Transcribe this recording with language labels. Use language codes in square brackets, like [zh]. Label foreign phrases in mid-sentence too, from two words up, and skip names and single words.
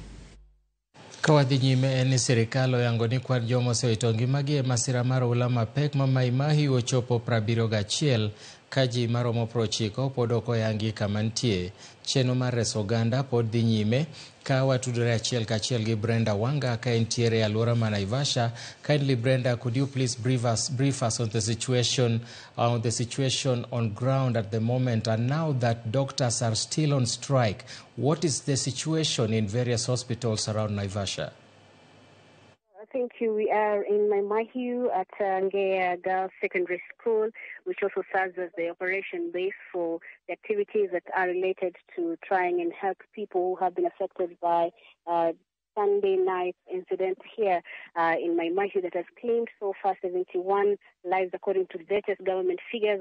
[luo] Kawadhi nyime en ni sirikal oyango ni kwan joma osewito ngimagi e masira mar oula mapek ma Mai Mahiu ochopo 71 ka ji maromo 90 pod ok oyangi kama nitie. Chenro mar reso oganda pod dhi nyime ka watudore achiel kachiel gi Brenda Wanga ka entiere e alwora ma Naivasha. [en] Kindly Brenda, could you please brief us on the situation on ground at the moment, and now that doctors are still on strike, what is the situation in various hospitals around Naivasha? Thank you. We are in Mai Mahiu at Ngea Girls Secondary School, which also serves as the operation base for the activities that are related to trying and help people who have been affected by Sunday night incident here in Mai Mahiu that has claimed so far 71 lives according to the latest government figures.